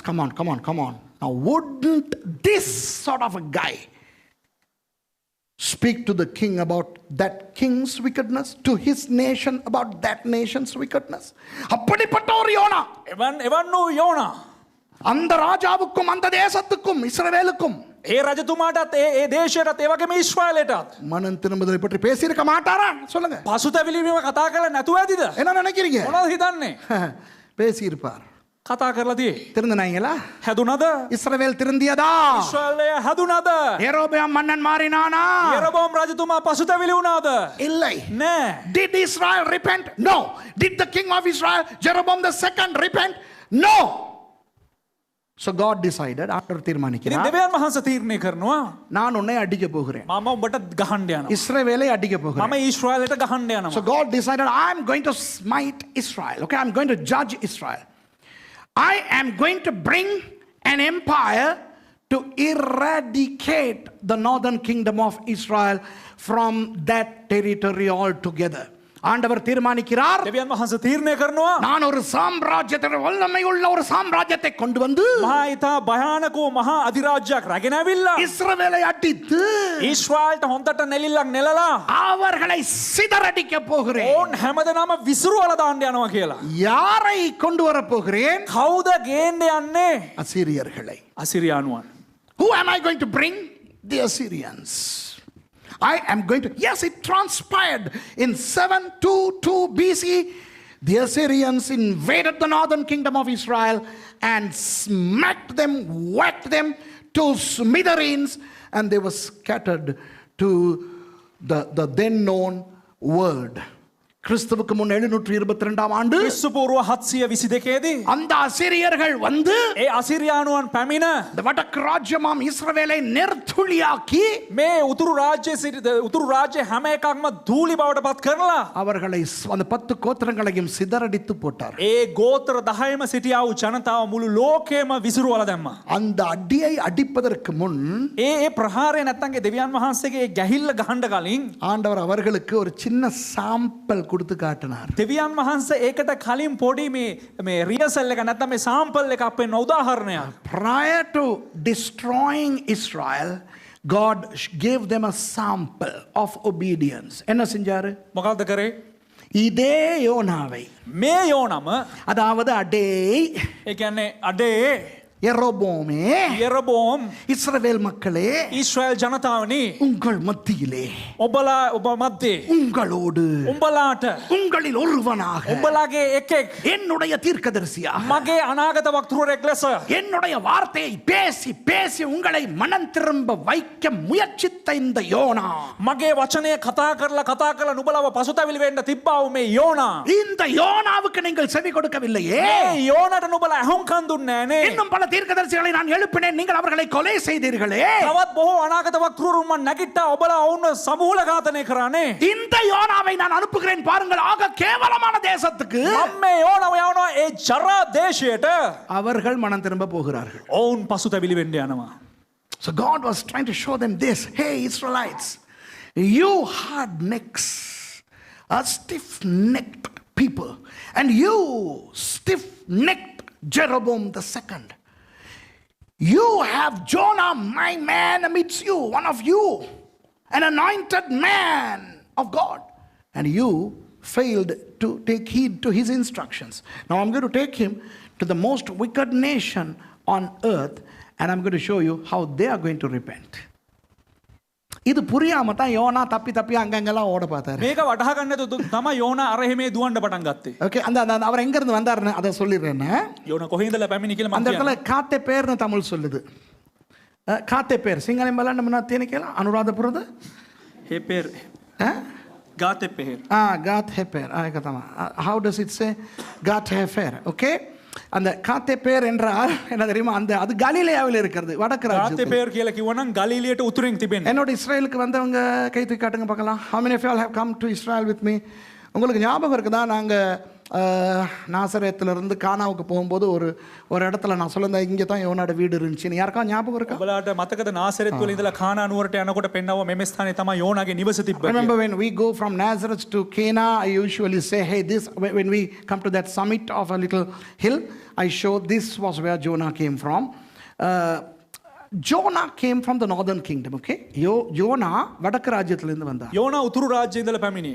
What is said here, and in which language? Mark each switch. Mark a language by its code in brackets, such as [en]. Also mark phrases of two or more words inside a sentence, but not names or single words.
[en] Come on. Now, wouldn't this sort of a guy speak to the king about that king's wickedness, to his nation about that nation's wickedness? [ta] அப்படிப்பட்ட ஒரு யோனா, [si] එවන් වූ යෝනා [ta] அந்த ராஜாவுக்கும் அந்த தேசத்துக்கும் இஸ்ரவேலுக்கும் [si] ඒ රජතුමාටත් ඒ දේශයටත් ඒ වගේම ඊශ්‍රායලයටත් [ta] மனம் திரும்புதலை பற்றி பேசியிருக்க மாட்டாரா? சொல்லுங்க. [si] පසුතැවිලි වීම කතා කරලා නැතුව ඇතිද? [ta] என்ன நினைக்கிறீங்க? [si] මොනවද හිතන්නේ? [ta] பேசியிருப்பார். [si] කතා කරලා තියෙයි. [ta] திருந்தினாங்களா? [si] හැදුනද? [ta] இஸ்ரவேல் திருந்தியதா? [si] ඊශ්‍රායලය හැදුනද? [ta] யெரொபெயாம் மன்னன் மாறினானா? [si] යරෝබම් රජතුමා පසුතැවිලි වුණාද? [ta] இல்லை. [si] නෑ. [en] Did Israel repent? No. Did the king of Israel, Jeroboam II, repent? No. So God decided, [ta] ஆண்டவர் [si] ඉතින් [ta] தீர்மானிக்கிறார், [si] දෙවියන් වහන්සේ තීරණය කරනවා [ta] நான் உன்னை அடிக்க போகிறேன், [si] මම ඔබට ගහන්න යනවා. [ta] இஸ்ரவேலை அடிக்க [si] මම [ta] போகிறேன். [si] ඊශ්‍රායලයට ගහන්න [en] So [si] යනවා. [en] God decided, I'm going to smite Israel. Okay, I'm going to judge Israel. I am going to bring an empire to eradicate the northern kingdom of Israel from that territory altogether. [ta] ஆண்டவர் தீர்மானிக்கிறார், [si] දෙවියන් වහන්සේ තීරණය කරනවා [ta] நான் ஒரு சாம்ராஜ்யத்தை, வல்லமை உள்ள ஒரு சாம்ராஜ்யத்தை கொண்டு வந்து [si] මහා ඉතා භයානක වූ මහා අධිරාජ්‍යයක් රැගෙන ඇවිල්ලා [ta] இஸ்ரவேலை அடித்து [si] ඊශ්‍රායලට හොඳට නෙලිල්ලක් නෙලලා [ta] அவர்களை சிதறடிக்க போகிறேன். [si] ඕන් හැමදෙනාම විසිරුවලා දාන්න යනවා කියලා. [ta] யாரை கொண்டு வர போகிறேன்? [si] කවුද ගේන්න යන්නේ? [ta] அசீரியர்களை. [si] අසිරියානුවන්. [en] Who am I going to bring? The Assyrians. I am going to. Yes, it transpired in 722 BC. The Assyrians invaded the northern kingdom of Israel and smacked them, whacked them to smithereens, and they were scattered to the then known world. [ta] கிறிஸ்துவுக்கு முன் 722 ஆண்டு [si] ක්‍රිස්තු පූර්ව 722 දී [ta] அந்த அசிரியர்கள் வந்து [si] ඒ අසිරියානුවන් පැමිණ [ta] இந்த வடக்கு ராஜ்யமாம் இஸ்ரவேலை நெர்த்துளியாக்கி [si] මේ උතුරු රාජ්‍ය හැම එකක්ම ධූලි බවට පත් කරලා [ta] அவர்களை அந்த 10 கோத்திரங்களையும் சிதறடித்து போட்டார். [si] ඒ ගෝත්‍ර 10ම සිටියා වූ ජනතාව මුළු ලෝකෙම විසිරුවලා දැම්මා. [ta] அந்த அடியை அடிப்பதற்கு முன் [si] ඒ ප්‍රහාරය නැත්තන්ගේ දෙවියන් වහන්සේගේ ගැහිල්ල ගහන්න කලින් [ta] ஆண்டவர் அவர்களுக்கு ஒரு சின்ன சாம்பிள் கொடுத்து காட்டினார். [si] දෙවියන් වහන්සේ ඒකට කලින් පොඩි මේ රියසල් එක නැත්නම් මේ සාම්පල් එක අපෙන් උදාහරණයක්. [en] Prior to destroying Israel, God gave them a sample of obedience. [ta] என்ன செஞ்சாரு? [si] මොකක්ද කරේ? [ta] இதே யோனாவை, [si] මේ යෝනම [ta] அதாவது அடே [si] ඒ කියන්නේ අඩේ [ta] எரோபோமே, [si] යෙරබෝම් [ta] இஸ்ரவேல் மக்களே, [si] ඊශ්‍රායල් ජනතාවනි [ta] உங்கள் மத்தியிலே [si] ඔබ මැද්දේ [ta] உங்களோடு [si] උඹලාට [ta] உங்களில் ஒருவனாக [si] උඹලාගේ එකෙක් [ta] என்னுடைய தீர்க்கதரிசியா [si] මගේ අනාගත වක්තෘරෙක් ලෙස [ta] என்னுடைய வார்த்தையை பேசி பேசி உங்களை மனம் திரும்ப வைக்க முயற்சித்த இந்த யோனா, [si] මගේ වචනය කතා කරලා නුඹලව පසුතැවිලි වෙන්න තිබ්බා වූ මේ යෝනා [ta] இந்த யோனாவுக்கு நீங்கள் செவி கொடுக்கவில்லையே. [si] මේ යෝනට නුඹලා ඇහුම්කන් දුන්නේ නෑනේ. [ta] இன்னும் பல தீர்க்கதரிசிகளை நான் எழுப்பினேன், நீங்கள் அவர்களை கொலை செய்தீர்களே. [si] තවත් බොහෝ අනාගත වක්තෘරුන් මම නැගිට්ටා ඔබලා ඔවුන්ව සමූල ඝාතනය කරානේ. [ta] இந்த யோனாவை நான் அனுப்புகிறேன் பாருங்கள், ஆக கேவலமான தேசத்துக்கு. [si] මම මේ යෝනව යවනවා ඒ ජරා දේශයට. [ta] அவர்கள் மனம் திரும்ப போகிறார்கள். [si] ඔවුන් පසුතැවිලි වෙන්න යනවා. [en] So God was trying to show them this. Hey Israelites, you hard necks, a stiff-necked people, and you stiff-necked Jeroboam the second. You have Jonah, my man, amidst you, one of you, an anointed man of God, and you failed to take heed to his instructions. Now I'm going to take him to the most wicked nation on earth, and I'm going to show you how they are going to repent. [ta] இது புரியாம தான் யோனா தப்பி அங்கங்கெல்லாம் ஓட பார்த்தாரு. [si] මේක වටහා ගන්න නැතුව තමයි යෝනා අර එහෙම දුවන්න පටන් ගත්තේ. [ta] ஓகே, அந்த அவர் எங்க இருந்து வந்தாருன்னு அதை சொல்லிடுறேன். [si] යෝනා කොහේ ඉඳලා පැමිණි කියලා [ta] அந்த [si] මම [ta] இடத்துல காத்தே பேர்னு தமிழ் சொல்லுது. காத்தே பேர் [si] සිංහලෙන් බලන්න මොනවද තියෙන කියලා? අනුරාධපුරද? හේපෙර් ගාතේ පෙහෙර්. [ta] காத் ஹெப்பேர். [si] ඒක තමයි. [en] How does it say? [ta] காத் ஹெப்பேர். ஓகே, அந்த காத்தே பேர் என்றால் என்ன தெரியுமா? அந்த அது கலிலேயாவில் இருக்கிறது, வடக்கு [si] ගාතේ [ta] ராஜ்யத்தில். [si] පෙහෙර් කියලා කිව්වනම් ගලීලියට උතුරින් තිබෙන්නේ. [ta] என்னோட இஸ்ரேலுக்கு வந்தவங்க கை தூக்கி காட்டுங்க பார்க்கலாம். [en] How many of you all have come to Israel with me? [ta] உங்களுக்கு ஞாபகம் இருக்குதா? நாங்கள் நாசரேத்திலிருந்து கானாவுக்கு போகும்போது ஒரு இடத்துல நான் சொல்லுந்தேன், இங்கே தான் யோனாட வீடு இருந்துச்சுன்னு. யாருக்கா ஞாபகம் இருக்கா? [si] ඔබලාට මතකද නාසරෙත් වල ඉඳලා කානා නුවරට යනකොට පෙන්නව මෙම ස්ථානේ තමයි යෝනාගේ නිවස තිබ්බේ. [en] Remember when we go from Nazareth to Cana, I usually say, hey, this, when we come to that summit of a little hill, I show this was where Jonah came from. Jonah came from the northern kingdom, okay? [ta] யோனா வடக்கு ராஜ்யத்திலிருந்து வந்தார். [si] යෝනා උතුරු රාජ්‍යයේ ඉඳලා පැමිණි.